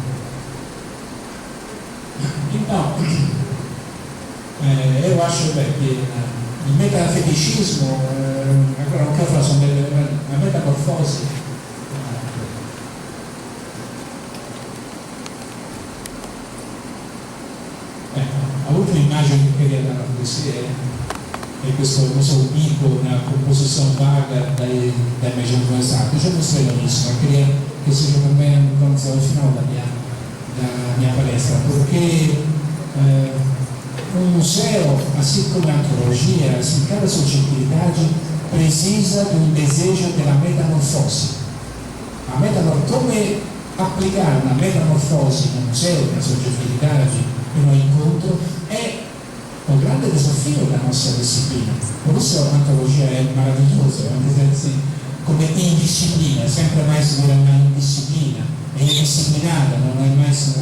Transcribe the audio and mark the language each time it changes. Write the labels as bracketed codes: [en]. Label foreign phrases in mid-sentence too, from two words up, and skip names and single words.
[pt] Então, eu acho que o metafetichismo, agora não quero falar sobre a metamorfose. A última imagem que eu queria dar para você é [it] e questo uso ubiquo, una composizione vaga da immaginazione esatta. Io mostrerò [pt] isso, ma queria che seja também um ponto final da minha palestra, porque um museu, assim como a antropologia, assim, cada subjetividade precisa de um desejo de metamorfose. [it] Come applicare una metamorfose no museo, una soggettività, in un incontro, è un grande desafio della nostra disciplina. Per questo l'antropologia è meravigliosa, come indisciplina, sempre mais una indisciplina, è indisciplinata, non è mai